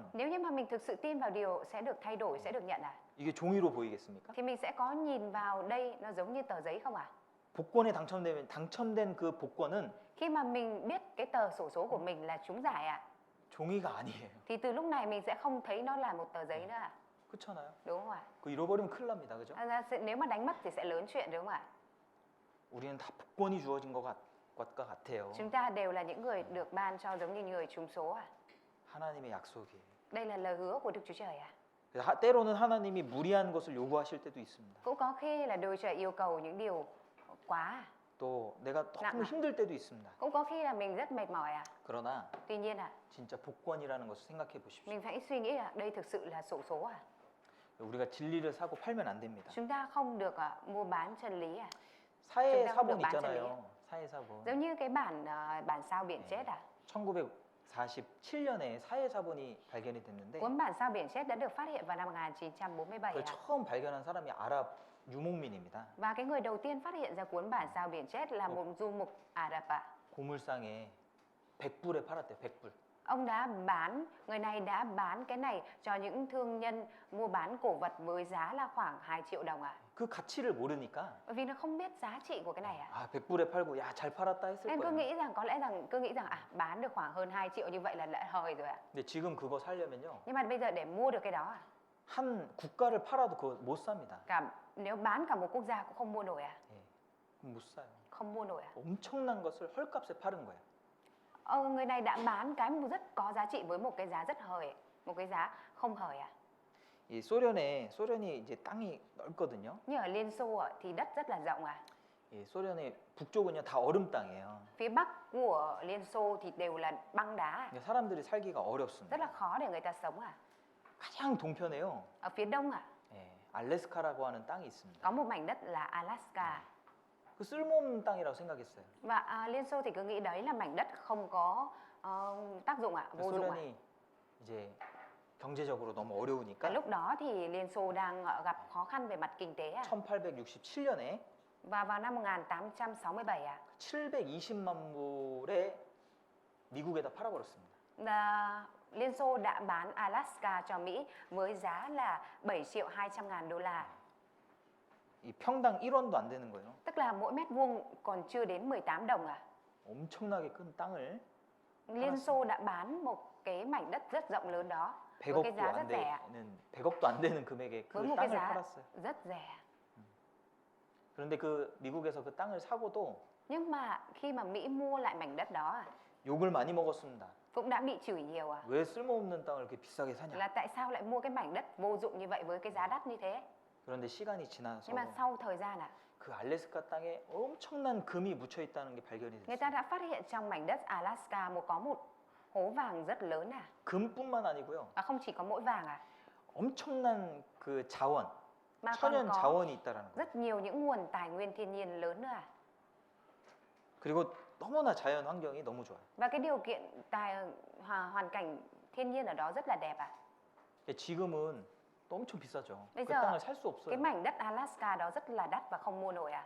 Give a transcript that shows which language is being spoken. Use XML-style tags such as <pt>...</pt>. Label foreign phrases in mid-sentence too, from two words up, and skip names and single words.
<vi>Nếu như mà mình thực sự tin vào điều sẽ được thay đổi, sẽ được nhận à?</vi> <ko>이게 종이로 보이겠습니까?</ko> <vi>Thì mình sẽ có nhìn vào đây nó giống như tờ giấy không à?</vi> <ko>복권에 당첨된 그 복권은</ko> <vi>Khi mà mình biết cái tờ sổ số của mình là trúng giải à,</vi> <ko>종이가 아니에요.</ko> <vi>thì từ lúc này mình sẽ không thấy nó là một tờ giấy nữa à?</vi> <ko>그렇잖아요.</ko> <vi>Đúng không ạ?</vi> <ko>그 잃어버리면 큰일 납니다. 그죠?</ko> <vi>Nếu mà đánh mất thì sẽ lớn chuyện đúng không ạ?</vi> <ko>우리는 다 복권이 주어진 것과 같아요.</ko> <vi>Chúng ta đều là những người được ban cho giống như người trúng số à?</vi> <ko>하나님의 약속이에요.</ko> <vi>Đây là lời hứa của Đức Chúa Trời à?</vi> <ko>그래서 때로는 하나님이 무리한 것을 요구하실 때도 있습니다.</ko> <vi>Cũng có khi là Đức Chúa Trời yêu cầu những điều quá à?</vi> <ko>또 내가 너무 힘들 때도 있습니다.</ko> <vi>Cũng có khi là mình rất mệt mỏi à?</vi> <ko>그러나</ko> <vi>Tuy nhiên à,</vi> <ko>진짜 복권이라는 것을 생각해 보십시오.</ko> <vi>mình phải suy nghĩ là đây thực sự là xổ số à?</vi> <ko>우리가 진리를 사고 팔면 안 됩니다.</ko> <vi>Chúng ta không được mua bán chân lý à?</vi> <ko>사회</ko> <vi>chúng ta không được</vi> <ko>사본</ko> <vi>bán chân lý.</vi> <ko>있잖아요. 사회 사본.</ko> <vi>Giống như cái bản sao biển chết à?</vi> <ko>1947년에 사회 사본이 발견이 됐는데</ko> <vi>Cuốn bản sao biển chết đã được phát hiện vào năm 1947</vi> <ko>그걸</ko> <vi>à?</vi> <ko>처음 발견한 사람이 아랍 유목민입니다.</ko> <vi>Và cái người đầu tiên phát hiện ra cuốn bản sao biển chết là một du mục Ả Rập à?</vi> <ko>고물상에 100불에 팔았대요. 100불.</ko> <vi>Người này đã bán cái này cho những thương nhân mua bán cổ vật với giá là khoảng 2 triệu đồng à?</vi> <ko>그 가치를 모르니까</ko> <vi>Bởi vì nó không biết giá trị của cái này à?</vi> <ko>아 100불에 팔고 야 잘 팔았다 했을</ko> <vi>Nên</vi> <ko>거예요.</ko> <vi>cứ nghĩ rằng bán được khoảng hơn 2 triệu như vậy là đã hời rồi ạ.</vi> <ko>근데 지금 그거 살려면요</ko> <vi>Nhưng mà bây giờ để mua được cái đó à?</vi> <ko>한 국가를 팔아도 그거 못 삽니다.</ko> <vi>Nếu bán cả một quốc gia cũng không mua nổi à?</vi> <ko>예, 그럼 못 사요.</ko> <vi>Không mua nổi à?</vi> <ko>엄청난 것을 헐값에 파는 거예요.</ko> <vi>Người này đã bán cái rất có giá trị với một cái giá rất hời, một cái giá không hời à?</vi> <ko>이 소련이 이제 땅이 넓거든요.</ko> <vi>Như ở Liên Xô thì đất rất là rộng à?</vi> <ko>예, 소련의 북쪽은요 다 얼음 땅이에요.</ko> <vi>Phía bắc của Liên Xô thì đều là băng đá à?</vi> <ko>그러니까 사람들이 살기가 어렵습니다.</ko> <vi>Rất là khó để người ta sống à?</vi> <ko>가장 동편에요.</ko> <vi>Ở phía đông à?</vi> <ko>예, 알래스카라고 하는 땅이 있습니다.</ko> <vi>Có một mảnh đất là Alaska.</vi> <ko>그 쓸모없는 땅이라고 생각했어요.</ko> <vi>Và Liên Xô thì cứ nghĩ đấy là mảnh đất không có tác dụng ạ, vô dụng ạ.</vi> <ko>소련이 이제 경제적으로 너무 어려우니까</ko> <vi>Và lúc đó thì Liên Xô đang gặp khó khăn về mặt kinh tế ạ.</vi> <ko>1867년에</ko> <vi>Và vào năm 1867 ạ,</vi> <ko>720만 불에 미국에다 팔아버렸습니다.</ko> <vi>Liên Xô đã bán Alaska cho Mỹ với giá là 7 triệu 200 ngàn đô la.</vi> <ko>이 평당 1원도 안 되는 거예요.</ko> <vi>Tức là mỗi mét vuông còn chưa đến 18 đồng à.</vi> <ko>엄청나게 큰 땅을</ko> <vi>Liên Xô đã bán một cái mảnh đất rất rộng lớn đó với cái</vi> <ko>100억도</ko> <vi>giá</vi> <ko>안</ko> <vi>rất rẻ.</vi> <ko>되는 100억도 안 되는 금액에</ko> <vi>Với</vi> <ko>그</ko> <vi>một cái</vi> <ko>땅을</ko> <vi>giá</vi> <ko>팔았어요.</ko> <vi>rất rẻ.</vi> <ko>그런데 그 미국에서 그 땅을 사고도</ko> <vi>Nhưng mà khi mà Mỹ mua lại mảnh đất đó</vi> <ko>욕을 많이 먹었습니다.</ko> <vi>cũng đã bị chửi nhiều à.</vi> <ko>왜 쓸모없는 땅을 이렇게 비싸게 사냐?</ko> <vi>Là tại sao lại mua cái mảnh đất vô dụng như vậy với cái giá đắt như thế?</vi> <ko>그런데 시간이 지나서</ko> <vi>Nhưng mà sau thời gian</vi> <ko>그 알래스카 땅에 엄청난 금이 묻혀 있다는 게 발견이</ko> <vi>người ta</vi> <ko>됐어요.</ko> <vi>đã phát hiện trong mảnh đất Alaska có một hố vàng rất lớn à.</vi> <ko>금뿐만 아니고요.</ko> <vi>Không chỉ có mỗi vàng à.</vi> <ko>엄청난 그 자원,</ko> <vi>mà còn</vi> <ko>천연</ko> <vi>có</vi> <ko>자원이 있다라는 거예요.</ko> <vi>rất nhiều những nguồn tài nguyên thiên nhiên lớn nữa.</vi> <ko>그리고 너무나 자연 환경이 너무 좋아요.</ko> <vi>Và cái điều kiện hoàn cảnh thiên nhiên ở đó rất là đẹp ạ.</vi> <ko>지금은 또 엄청 비싸죠.</ko> <vi>Bây</vi> <ko>그</ko> <vi>giờ</vi> <ko>땅을 살 수</ko> <vi>cái</vi> <ko>없어요.</ko> <vi>mảnh đất Alaska đó rất là đắt và không mua nổi ạ.</vi>